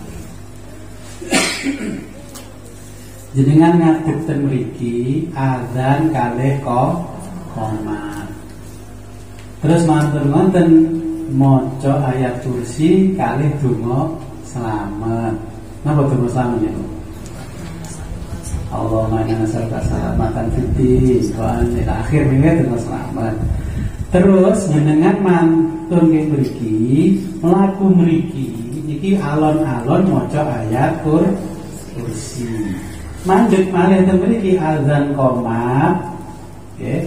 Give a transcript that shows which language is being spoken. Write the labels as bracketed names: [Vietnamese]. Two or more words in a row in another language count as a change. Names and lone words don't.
[Javanese] Jenengan ngadeg ten mriki azan kalih qomat. Terus manten-manten maca ayat kursi kalih donga selamat. Napa donga selamat niku? [Arabic] اللهم إنا نسألك سلامة في الدين وإلى آخر [Javanese] niki donga selamat. Terus jenengan mantun nggih mriki, mlaku mriki iki alon-alon maca ayat kursi. Mandeg malih teng mriki azan qomat nggih.